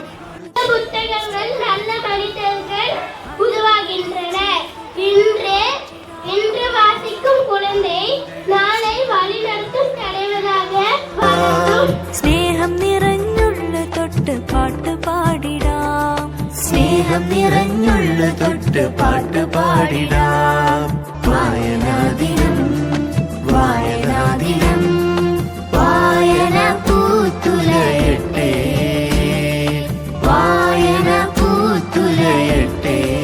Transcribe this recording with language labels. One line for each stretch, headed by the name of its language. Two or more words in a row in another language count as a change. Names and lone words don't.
Tamil: புத்தகங்கள் நல்ல மனிதர்கள் உருவாகின்றன. இன்று வாசிக்கும் குழந்தை நாளை வழிநடத்தும் தலைவராக வளரும்.
Malayalam: സ്നേഹം നിറഞ്ഞുള്ള തൊട്ട് പാട്ട് പാടിടാം. സ്നേഹം നിറഞ്ഞുള്ള തൊട്ട് പാട്ട് പാടിടാം. വായനാദിനം വായനാദിനം വായന പൂത്തുലയട്ടെ, വായന പൂത്തുലയട്ടെ.